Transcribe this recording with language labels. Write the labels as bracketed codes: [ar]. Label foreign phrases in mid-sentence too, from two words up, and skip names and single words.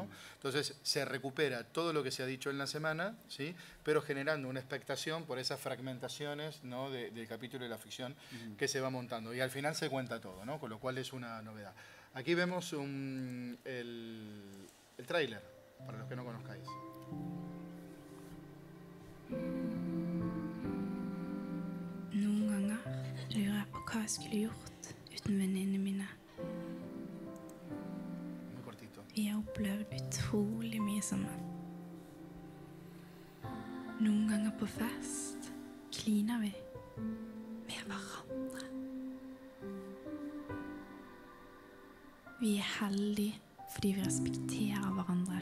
[es] Entonces, se recupera todo lo que se ha dicho en la semana, ¿sí? Pero generando una expectación por esas fragmentaciones, ¿no? del capítulo de la ficción que se va montando. Y al final se cuenta todo, ¿no? Con lo cual es una novedad. Aquí vemos el tráiler, para los que no conozcáis. [no] Noen ganger lurer jeg på hva jeg skulle gjort uten venninnene mine. [es] Muy cortito. [no] Vi har opplevd utrolig mye sammen. Noen ganger på fest kliner vi med hverandre. Vi er heldige fordi vi respekterer hverandre.